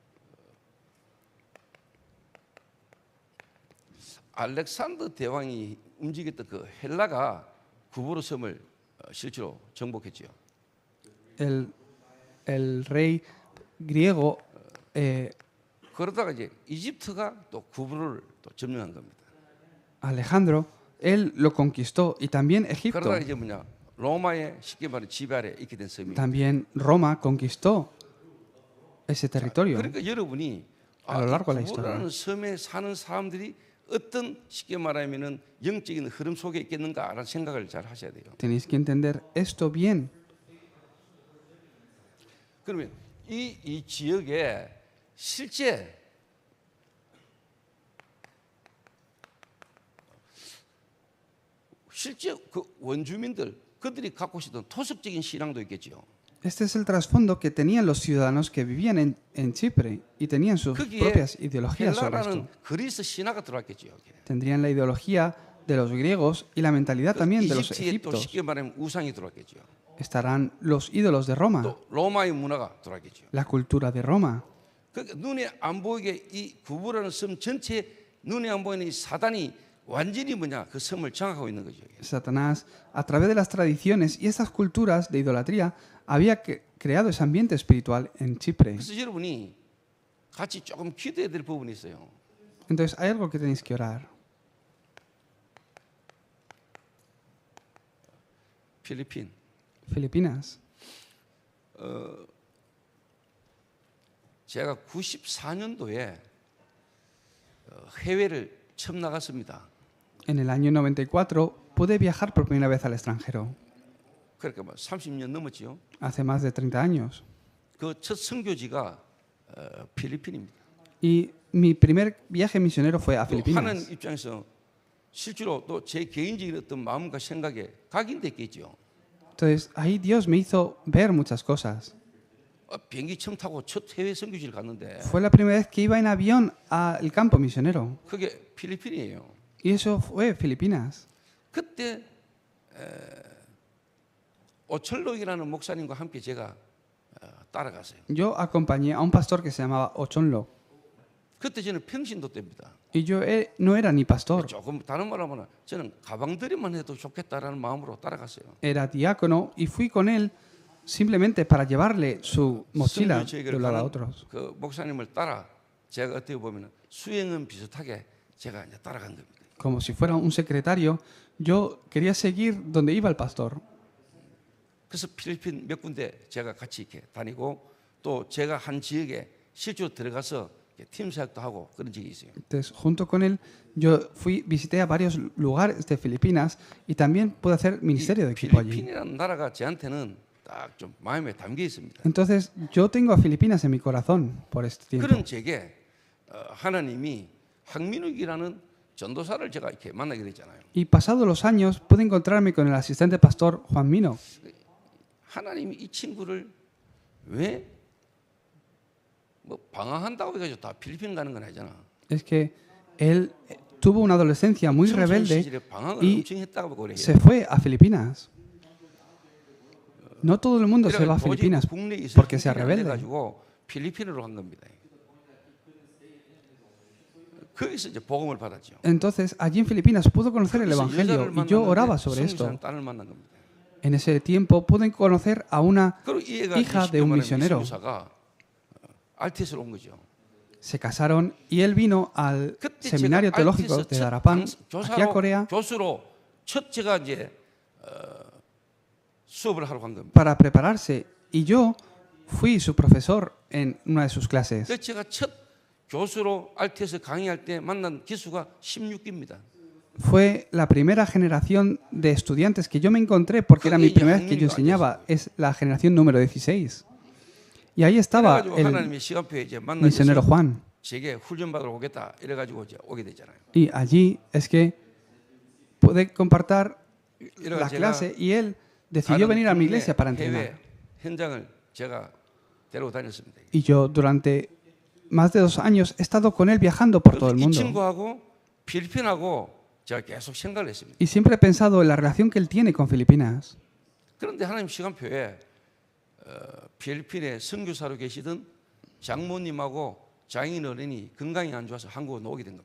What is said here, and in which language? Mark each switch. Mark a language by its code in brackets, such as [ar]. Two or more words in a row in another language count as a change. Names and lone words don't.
[ko] 알렉산더 대왕이 움직였던 그 헬라가 구브로 섬을 실제로 정복했지요. [es] El rey griego [ko] 그러다가 이제 이집트가 또 구브로를 또 점령한 겁니다. [es] Alejandro, él lo conquistó y también Egipto. [ko] 그러다가 이제 뭐냐 로마의 쉽게 말해 지배 아래 있게 된 섬이. [es] También Roma conquistó ese territorio. [ko] 그러니까 여러분이 [es] A lo largo de la [ko] 구브라는 섬에 사는 사람들이 어떤 쉽게 말하면은 영적인 흐름 속에 있겠는가라는 생각을 잘 하셔야 돼요. [es] Tenéis que entender esto bien. [ko] 그러면 이 지역에 실제 그 원주민들 그들이 갖고 있었던 토속적인 신앙도 있겠죠. [es] Este es el trasfondo que tenían los ciudadanos que vivían en Chipre y tenían sus [ko] 거기에 [es] propias ideologías sobre [ko] 헬라라는 [es] esto. [ko] 그리스 신화가 들어왔겠죠. [es] Tendrían la ideología de los griegos y la mentalidad también de los [ko] 이집트에 또 [es] egipcios. [ko] 쉽게 말하면 우상이 들어왔겠죠. [es] Estarán los ídolos de Roma, [ko] 또 로마의 문화가 들어왔겠죠. [es] la cultura de Roma. [ko] 그러니까 눈에 안 보이게 이 구브라는 섬 전체 눈에 안 보이는 이 사단이 완전히 뭐냐 그 섬을 장악하고 있는 거죠. [es] Satanás, a través de las tradiciones y estas culturas de idolatría, había creado ese ambiente espiritual en Chipre. [ko] 그래서 여러분이 같이 조금 기도해야 될 부분이 있어요. [es] Entonces, hay algo que tenéis que orar. [ko] 필리핀. [es] Filipinas. [ko] 제가 94년도에 해외를 처음 나갔습니다. [es] En el año 94 pude viajar por primera vez al extranjero, [ko] 그러니까 뭐 30년 넘었지요. [es] hace más de 30 años. [ko] 그 첫 선교지가 필리핀입니다. [es] Y mi primer viaje misionero fue a [ko] 또 하는 [es] Filipinas. [ko] 입장에서 실제로 또 제 개인적인 어떤 마음과 생각에 각인됐겠죠. [es] Entonces, ahí Dios me hizo ver muchas cosas. [ko] 비행기 처음 타고 첫 해외 선교지를 갔는데 [es] Fue la primera vez que iba en avión al campo misionero. [ko] 그게 필리핀이에요. [es] Y eso fue Filipinas. [ko] 그때 오철록이라는 목사님과 함께 제가 따라갔어요. [es] Yo acompañé a un pastor que se llamaba Ochonlo. [ko] 그때 저는 평신도 때입니다. [es] Y yo no era ni pastor, [ko] 조금 다른 말로 하면 저는 가방들이만 해도 좋겠다라는 마음으로 따라갔어요. [es] era diácono y fui con él simplemente para llevarle su mochila de un lado a otro. [ko] 그 목사님을 따라 제가 어떻게 보면 수행은 비슷하게 제가 이제 따라간 겁니다. [es] Como si fuera un secretario, yo quería seguir donde iba el pastor. [ko] 그래서 필리핀 몇 군데 제가 같이 이렇게 다니고 또 제가 한 지역에 실제로 들어가서 팀 사역도 하고 그런 적이 있어요. [es] Entonces, junto con él, yo visité a varios lugares de Filipinas y también pude hacer ministerio de equipo allí. [ko] 필리핀이라는 나라가 저한테는 딱 좀 마음에 담겨 있습니다. [es] Entonces, yo tengo a Filipinas en mi corazón por este tiempo. [ko] 그런 제게 하나님이 황민욱이라는 전도사를 제가 이렇게 만나게 됐잖아요. [es] Y pasados los años, pude encontrarme con el asistente pastor Juan Mino. [ko] 하나님이 이 친구를 왜 뭐 방황한다고 해가지고 다 필리핀 가는 건 아니잖아. [es] Es que él tuvo una adolescencia muy [ko] 청소년 [es] rebelde [ko] 시절에 방황을 [es] y [ko] 엄청 했다고 그래요. [es] se fue a Filipinas. No todo el mundo se va a [ko] 도저히 [es] Filipinas [ko] 국내에 있을 [es] porque sea [ko] 힘이 안 [es] rebelde. [ko] 돼가지고 필리핀으로 간 겁니다. 거기서 이제 복음을 받았죠. [es] Entonces, allí en Filipinas pudo conocer el [ko] 거기서 [es] Evangelio [ko] 여자를 [es] y yo oraba [ko] 만났는데 [es] sobre esto. [ko] 선교사는 딸을 만난 겁니다. [es] En ese tiempo pude conocer a una [ko] 그리고 이 애가 [es] hija de un misionero. [ko] 선교사가 RTS로 온 거죠. [es] Se casaron y él vino al [ko] 그때 [es] seminario [ko] 제가 [es] teológico [ko] RTS [es] de [ko] 첫 [es] Darapán, aquí a Corea, [ko] 교수로 첫 제가 이제 수업을 하러 간 겁니다. [es] para prepararse. Y yo fui su profesor en una de sus clases. [ko] 그래서 제가 첫 교수로 RTS 강의할 때 만난 기수가 16기입니다. [es] Fue la primera generación de estudiantes que yo me encontré porque era mi primera vez que yo enseñaba. Es la generación número 16. Y ahí estaba el [ko] 하나님의 시간표에 이제 [es] misionero [ko] 만나서 [es] Juan. [ko] 제게 훈련 받으러 오겠다 이래가지고 이제 오게 되잖아요. [es] Y allí es que pude compartir [ko] 이래가 [es] la [ko] 제가 [es] clase y él decidió venir a mi iglesia para [ko] 해외 [es] entrenar. [ko] 현장을 제가 데리고 다녔습니다. [es] Y yo durante más de 2 años he estado con él viajando por todo el [ko] 이 [es] mundo. [ko] 친구하고 필리핀하고 제가 계속 생각을 했습니다. [es] Y siempre he pensado en la relación que él tiene con Filipinas. [ko] 그런데 하나님 시간표에 필리핀에 선교사로 계시던 장모님하고 장인 어른이 건강이 안 좋아서 한국으로 오게 된 겁니다.